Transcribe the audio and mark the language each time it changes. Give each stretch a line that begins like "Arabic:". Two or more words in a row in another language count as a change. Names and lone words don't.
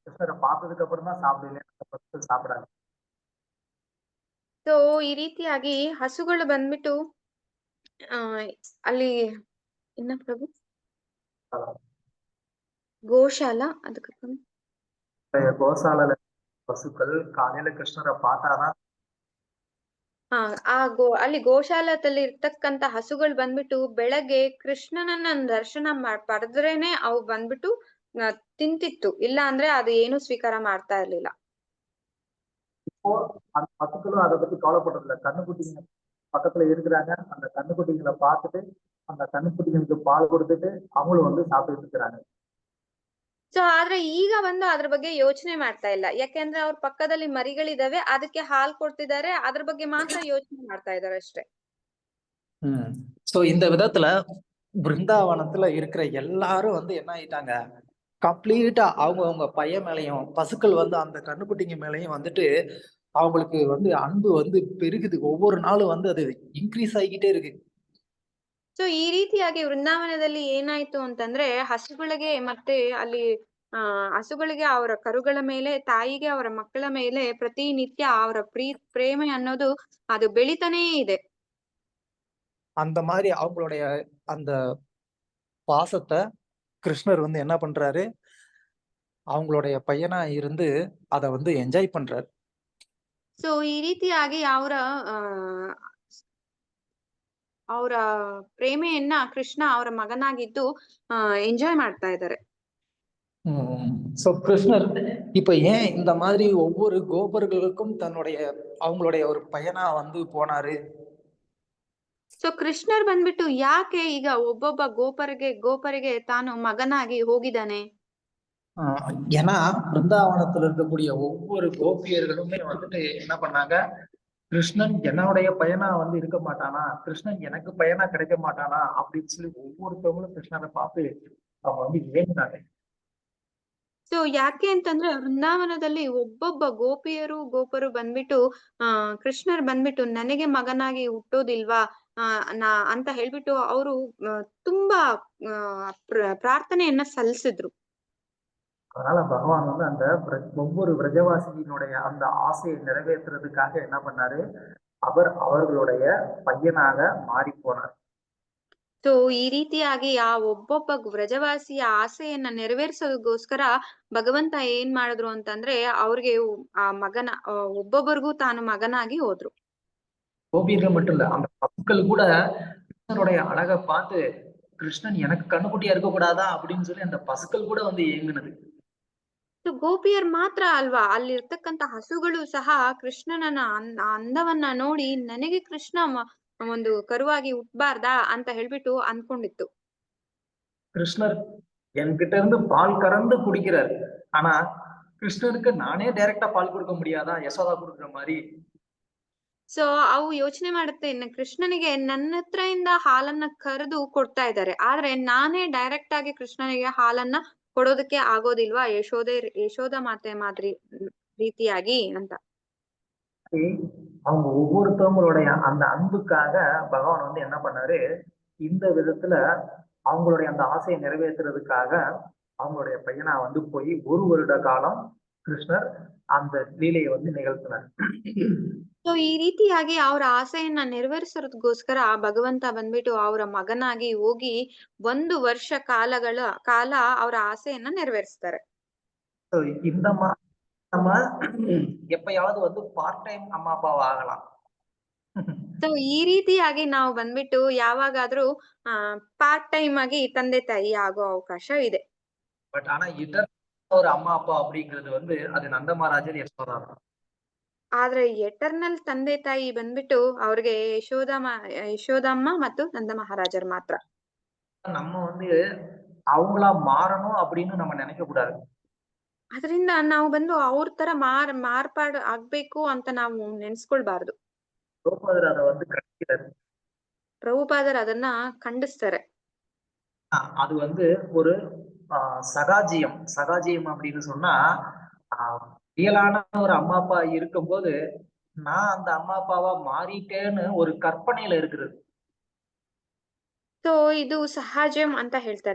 Tamil: கிருஷ்ணரை பார்த்ததுக்கு அப்புறம் தான் சாப்பிடல, அந்த பசுக்கள் சாப்பிடாது.
Kannada: ಸೊ ಈ ರೀತಿಯಾಗಿ ಹಸುಗಳು ಬಂದ್ಬಿಟ್ಟು ಆ ಅಲ್ಲಿ ಇನ್ನ ಪ್ರಭು ಗೋಶಾಲ ಅದಕ್ಕೆ
Tamil: கோசால பசுக்கள் காலையில கிருஷ்ணரை பார்த்தாதான்
Kannada: ಅಲ್ಲಿ ಗೋಶಾಲದಲ್ಲಿ ಇರ್ತಕ್ಕಂತ ಹಸುಗಳು ಬಂದ್ಬಿಟ್ಟು ಬೆಳಗ್ಗೆ ಕೃಷ್ಣನನ್ನ ದರ್ಶನ ಪಡೆದ್ರೇನೆ ಅವು ಬಂದ್ಬಿಟ್ಟು ತಿಂತಿತ್ತು, ಇಲ್ಲ ಅಂದ್ರೆ ಅದು ಏನು ಸ್ವೀಕಾರ ಮಾಡ್ತಾ ಇರ್ಲಿಲ್ಲ.
Tamil: இப்போ அந்த பசுக்களும் அதை பத்தி கவலைப்படுறதில்ல. கண்ணுக்குட்டிங்க பக்கத்துல இருக்கிறாங்க, அந்த கண்ணுக்குட்டிங்களை பார்த்துட்டு அந்த கண்ணுக்குட்டிங்களுக்கு பால் கொடுத்துட்டு அவங்களும் வந்து சாப்பிட்டு இருக்கிறாங்க.
Kannada: ಸೊ ಆದ್ರೆ ಈಗ ಬಂದು ಅದ್ರ ಬಗ್ಗೆ ಯೋಚನೆ ಮಾಡ್ತಾ ಇಲ್ಲ, ಯಾಕೆಂದ್ರೆ ಅವ್ರ ಪಕ್ಕದಲ್ಲಿ ಮರಿಗಳಿದಾವೆ, ಅದಕ್ಕೆ ಹಾಲು ಕೊಡ್ತಿದ್ದಾರೆ, ಅದ್ರ ಬಗ್ಗೆ ಮಾತ್ರ ಯೋಚನೆ ಮಾಡ್ತಾ ಇದಾರೆ ಅಷ್ಟೇ.
Tamil: சோ இந்த விதத்துல பிருந்தாவனத்துல இருக்கிற எல்லாரும் வந்து என்ன ஆயிட்டாங்க, கம்ப்ளீட்டா அவங்க பையன் மேலையும் பசுக்கள் வந்து அந்த கண்ணுக்குட்டிங்க மேலையும் வந்துட்டு அவங்களுக்கு வந்து அன்பு வந்து பெருகுது. ஒவ்வொரு நாளும் வந்து அது இன்க்ரீஸ் ஆகிக்கிட்டே இருக்கு.
Kannada: ಸೊ ಈ ರೀತಿಯಾಗಿ ವೃಂದಾವನದಲ್ಲಿ ಏನಾಯ್ತು ಅಂತಂದ್ರೆ ಹಸುಗಳಿಗೆ ಮತ್ತೆ ಅಲ್ಲಿ ಹಸುಗಳಿಗೆ ಅವರ ಕರುಗಳ ಮೇಲೆ, ತಾಯಿಗೆ ಅವರ ಮಕ್ಕಳ ಮೇಲೆ ಪ್ರತಿನಿತ್ಯ ಅವರ ಪ್ರೇಮ ಅನ್ನೋದು ಅದು ಬೆಳಿತಾನೇ ಇದೆ.
Tamil: அந்த மாதிரி அவங்களுடைய அந்த பாசத்தை கிருஷ்ணர் வந்து என்ன பண்றாரு, அவங்களுடைய பையனா இருந்து அத வந்து என்ஜாய் பண்றாரு.
Kannada: ಸೊ ಈ ರೀತಿಯಾಗಿ ಅವರ ಪ್ರೇಮೆಯನ್ನ ಕೃಷ್ಣ ಅವರ ಮಗನಾಗಿದ್ದು ಎಂಜಾಯ್ ಮಾಡ್ತಾ ಇದ್ದಾರೆ.
Tamil: சோ கிருஷ்ணர் இப்ப ஏன் இந்த மாதிரி ஒவ்வொரு கோபர்களுக்கும் அவங்களுடைய ஒரு பையனா வந்து போனாரு?
Kannada: ಸೊ ಕೃಷ್ಣರ್ ಬಂದ್ಬಿಟ್ಟು ಯಾಕೆ ಈಗ ಒಬ್ಬೊಬ್ಬ ಗೋಪರಿಗೆ ತಾನು ಮಗನಾಗಿ ಹೋಗಿದ್ದಾನೆ?
Tamil: ஏன்னா பிருந்தாவனத்துல இருக்கக்கூடிய ஒவ்வொரு கோபியர்களுமே வந்துட்டு என்ன பண்ணாங்க, கிருஷ்ணன் என்னுடைய பையனா வந்து இருக்க மாட்டானா, கிருஷ்ணன் எனக்கு பையனா கிடைக்க மாட்டானா அப்படின்னு சொல்லி ஒவ்வொருத்தவங்களும் கிருஷ்ணரை பார்த்து அவங்க வந்து ஏங்கினாங்க.
Kannada: ಸೊ ಯಾಕೆ ಅಂತಂದ್ರೆ ವೃಂದಾವನದಲ್ಲಿ ಒಬ್ಬೊಬ್ಬ ಗೋಪರು ಬಂದ್ಬಿಟ್ಟು ಕೃಷ್ಣರ್ ಬಂದ್ಬಿಟ್ಟು ನನಗೆ ಮಗನಾಗಿ ಹುಟ್ಟೋದಿಲ್ವಾ ಅಂತ ಹೇಳ್ಬಿಟ್ಟು ಅವರು ತುಂಬಾ ಪ್ರಾರ್ಥನೆಯನ್ನ ಸಲ್ಲಿಸಿದ್ರು.
Tamil: அதனால பகவான் வந்து அந்த ஒவ்வொரு விரஜவாசியினுடைய அந்த ஆசையை நிறைவேற்றுறதுக்காக என்ன பண்ணாரு, அவர்களுடைய பையனாக மாறி போனார்.
Kannada: ಸೊ ಈ ರೀತಿಯಾಗಿ ಆ ಒಬ್ಬೊಬ್ಬ ವ್ರಜವಾಸಿಯ ಆಸೆಯನ್ನ ನೆರವೇರಿಸೋದಕ್ಕೋಸ್ಕರ ಭಗವಂತ ಏನ್ ಮಾಡಿದ್ರು ಅಂತಂದ್ರೆ ಅವ್ರಿಗೆ ಆ ಮಗನ ಒಬ್ಬೊಬ್ಬರಿಗೂ ತಾನು ಮಗನಾಗಿ ಹೋದ್ರು.
Tamil: கோபியர்கள் மட்டும் இல்ல, அந்த பசுக்கள் கூட கிருஷ்ணனுடைய அழகை பார்த்து கிருஷ்ணன் எனக்கு கண்ணுக்குட்டியா இருக்க கூடாதா அப்படின்னு சொல்லி அந்த பசுக்கள் கூட வந்து ஏங்குனது.
Kannada: ಗೋಪಿಯರ್ ಮಾತ್ರ ಅಲ್ವಾ, ಅಲ್ಲಿರ್ತಕ್ಕಂತ ಹಸುಗಳು ಸಹ ಕೃಷ್ಣನ ಅಂದವನ್ನ ನೋಡಿ ನನಗೆ ಕೃಷ್ಣ ಒಂದು ಕರುವಾಗಿ ಹುಟ್ಟಬಾರ್ದಾ ಅಂತ ಹೇಳ್ಬಿಟ್ಟು ಅನ್ಕೊಂಡಿತ್ತು.
Tamil: கிருஷ்ணர் என்கிட்ட இருந்து பால் கறந்து குடிக்கிறார், ஆனா கிருஷ்ணருக்கு நானே டைரக்டா பால் கொடுக்க முடியாதா, யசோதா கொடுக்குற மாதிரி?
Kannada: ಸೊ ಅವು ಯೋಚನೆ ಮಾಡುತ್ತೆ, ಕೃಷ್ಣನಿಗೆ ನನ್ನ ಹತ್ರ ಇಂದ ಹಾಲನ್ನ ಕರೆದು ಕೊಡ್ತಾ ಇದ್ದಾರೆ, ಆದ್ರೆ ನಾನೇ ಡೈರೆಕ್ಟ್ ಆಗಿ ಕೃಷ್ಣನಿಗೆ ಹಾಲನ್ನ ಕೊಡೋದಕ್ಕೆ ಆಗೋದಿಲ್ವಾ ಯಶೋದ ಮಾತೆ ಮಾದ್ರಿ ರೀತಿಯಾಗಿ ಅಂತ.
Tamil: அவங்க ஒவ்வொருத்தவங்களுடைய அந்த அன்புக்காக பகவான் வந்து என்ன பண்ணாரு, இந்த விதத்துல அவங்களுடைய அந்த ஆசையை நிறைவேற்றுறதுக்காக அவங்களுடைய பையனா வந்து போய் 1 வருட காலம் கிருஷ்ணர் அந்த லீலையை வந்து நிகழ்த்தினார்.
Kannada: ಸೊ ಈ ರೀತಿಯಾಗಿ ಅವರ ಆಸೆಯನ್ನ ನೆರವೇರಿಸೋದಕ್ಕೋಸ್ಕರ ಭಗವಂತ ಬಂದ್ಬಿಟ್ಟು ಅವರ ಮಗನಾಗಿ ಹೋಗಿ 1 ವರ್ಷ ಕಾಲ ಅವರ ಆಸೆಯನ್ನ ನೆರವೇರಿಸ್ತಾರೆ.
Tamil: இந்த நம்ம எப்பயாவது வந்து
English: part time
Tamil: அம்மா அப்பாவா ಆಗலாம்.
Kannada: ಸೊ ಈ ರೀತಿಯಾಗಿ ನಾವು ಬಂದ್ಬಿಟ್ಟು ಯಾವಾಗಾದ್ರೂ
English: part time
Kannada: ಆಗಿ ತಂದೆ ತಾಯಿ ಆಗೋ ಅವಕಾಶ ಇದೆ.
Tamil: பட் ஆனா ஒரு அம்மா அப்பா அப்படிங்கிறது வந்து அது நந்த மகாராஜர் யசோதா தான்.
Kannada: ಆದ್ರೆ ಎಟರ್ನಲ್ ತಂದೆ ತಾಯಿ ಬಂದ್ಬಿಟ್ಟು ಅವ್ರಿಗೆ ಯಶೋದಮ್ಮ ಮತ್ತು ನಂದ ಮಹಾರಾಜರ್ ಮಾತ್ರ.
Tamil: நம்ம வந்து அவங்களா மாறணும் அப்படின்னு நம்ம நினைக்க கூடாது.
Kannada: ಅದರಿಂದ ನಾವು ಬಂದು ಅವ್ರ ತರ ಮಾರ್ಪಾಡು ಆಗ್ಬೇಕು ಅಂತ ನಾವು ನೆನ್ಸ್ಕೊಳ್ಬಾರ್ದು.
Tamil: ಪ್ರಭುಪಾದರ್ ಅದ வந்து கண்டிக்கிறார்.
Kannada: ಪ್ರಭುಪಾದರ್ ಅದನ್ನ ಖಂಡಿಸ್ತಾರೆ.
Tamil: அது வந்து ஒரு சகாஜியம் அப்படின்னு சொன்னா ரியலான ஒரு அம்மா அப்பா இருக்கும்போது நான் அந்த அம்மா அப்பாவா மாறிட்டேன்னு ஒரு கற்பனையில இருக்கிறது.
Kannada: ಸೊ ಇದು ಸಹಜಂ ಅಂತ ಹೇಳ್ತಾರೆ.